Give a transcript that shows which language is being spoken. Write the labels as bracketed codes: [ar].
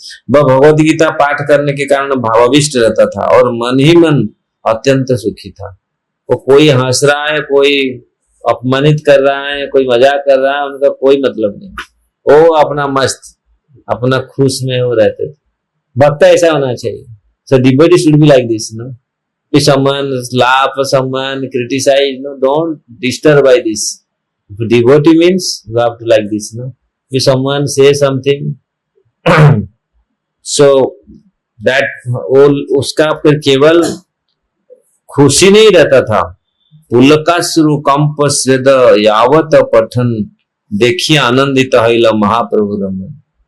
[hi] वह भगवद गीता पाठ करने के कारण भावाविष्ट रहता था और मन ही मन अत्यंत सुखी था। वो कोई हंस रहा है, कोई अपमानित कर रहा है, कोई मजाक कर रहा है, उनका कोई मतलब नहीं। वो अपना मस्त, अपना खुश में वो रहते थे। भक्त ऐसा होना चाहिए। [en] So devotee should be like this, no? If someone laugh or someone criticize, no, don't disturb by this. If devotee means you have to like this, no? If someone say something, so that [hi] उसका फिर केवल खुशी नहीं रहता था। [bn] पुलकाश्रु कंप स्वेद यावत पठन देखिए आनंदित हईल महाप्रभु रमन।